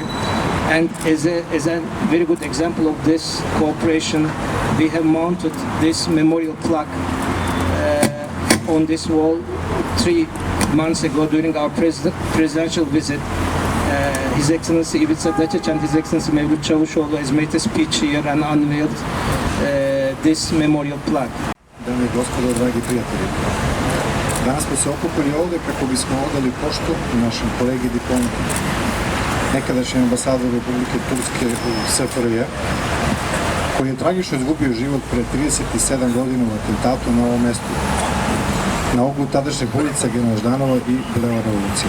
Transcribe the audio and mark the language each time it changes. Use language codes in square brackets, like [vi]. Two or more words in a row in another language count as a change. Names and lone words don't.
[en] And as a very good example of this cooperation, we have mounted this memorial plaque on this wall 3 months ago during our presidential visit. His Excellency Ivica Dačić and His Excellency Mevlut Čavusoglu has made a speech here and unveiled this memorial plaque. [sr] Dame i gospodo, dragi prijatelji, danas smo se okupili ovdje kako bismo odali poštu našem kolegi diplomatu, nekadašnjem ambasadoru Republike Turske u SFRJ, koji je tragično izgubio život pre 37 godina u atentatu na ovom mestu, na oglu tadašnjeg ulica Generala Ždanova i Bulevara Revolucije.